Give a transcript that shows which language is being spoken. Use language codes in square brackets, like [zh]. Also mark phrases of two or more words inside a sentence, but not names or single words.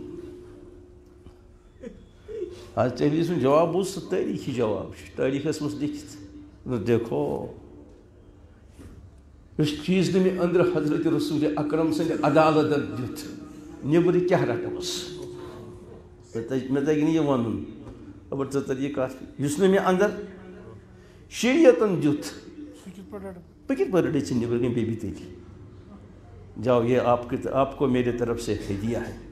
[ks] آز تٔمۍ سُنٛد جواب بوٗز سُہ تٲریٖخی جواب چھُ تٲریٖخس منٛز لیکھِتھ دیکھو یُس چیٖز نہٕ مےٚ أنٛدرٕ حضرت رسوٗلِ اکرم سٕنٛدِ عدالتن دیُت نیٚبرٕ کیٛاہ رٹوس مےٚ تگہِ نہٕ یہِ وَنُن خبر ژےٚ تَر یہِ کَتھ یُس نہٕ مےٚ اندر شریعتن دیُت بہٕ کِتھ پٲٹھۍ رٹے ژےٚ نیٚبرٕ کَنۍ بیٚیہِ [ur] بھی تیٚلہِ جاؤ یہ آپ کو میرے طرف سے ہدیہ ہے